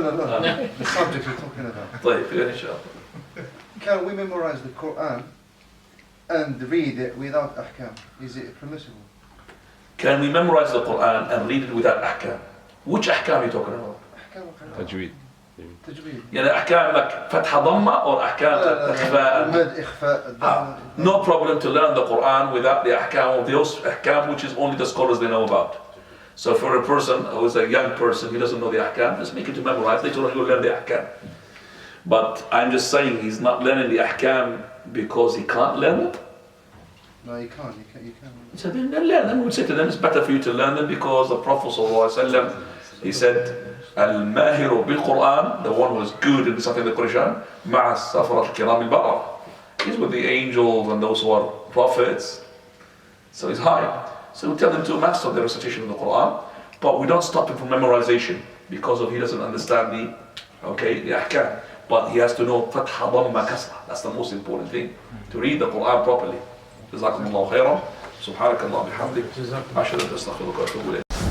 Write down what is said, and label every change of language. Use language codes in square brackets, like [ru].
[en] The subject we're talking about. Can we memorize the Qur'an and read it without ahkam? Is it permissible? Can we memorize the Qur'an and read it without ahkam? Which ahkam are you talking about? Tajweed. [ar] يعني أحكام like فتح ضمة or أحكام إخفاء. [en] No problem to learn the Quran without the أحكام of those أحكام which is only the scholars they know about. So for a person who is a young person, he doesn't know the أحكام, just make it to memorize. Later on he will learn the أحكام. But I'm just saying he's not learning the أحكام because he can't learn it. No, you can't. You can't. So then learn them. We would say to them, it's better for you to learn them because the Prophet ﷺ, he said, Al-Mahiru bil-Quran, the one who is good in something in the Quran, [ar] مع السفرة الكرام البررة. [en] He's with the angels and those who are prophets. So he's high. So we tell them to master the recitation of the Quran, but we don't stop him from memorization because of he doesn't understand the ahkam. But he has to know fatha dhamma kasra. That's the most important thing, to read the Quran properly. [ar] جزاكم الله خيرا. سبحانك اللهم وبحمدك. أشهد أن لا إله إلا أنت أستغفرك وأتوب إليك.